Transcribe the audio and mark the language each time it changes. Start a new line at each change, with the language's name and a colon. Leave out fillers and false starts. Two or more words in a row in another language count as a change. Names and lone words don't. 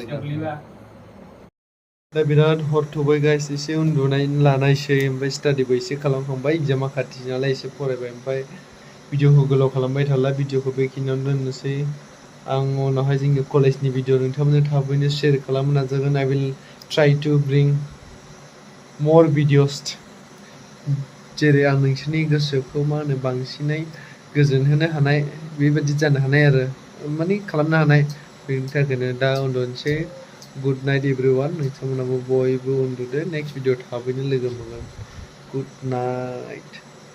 Bodo: दा बिराद हर थौबाय गाइस एसे उन्दुनाय लानायसै ओमफ्राय स्टाडिबो एसे खालामखांबाय एग्जामा खाथि नालाय एसे फरायबाय ओमफ्राय भिडिअखौ गोलाव खालामबाय थाला भिडिअखौ बेखिनियावनो दोननोसै आं उनावहाय जोंनि कलेजनि भिडिअ नोंथांमोननो थाबैनो शेयार खालामनो नाजागोन
English: I will try to bring
Bodo: more भिडिअस जेरै आं नोंसोरनि गोसोखौ मा होनो बांसिनै गोजोनहोनो हानाय बेबायदि जानो हानाय आरो माने खालामनो हानाय बेनि थाखायनो दा उन्दुनोसै
English: good night everyone
Bodo: नोंथांमोनाबो बयबो उन्दुदो
English: next video
Bodo: थाबैनो लोगो मोनगोन
English: good night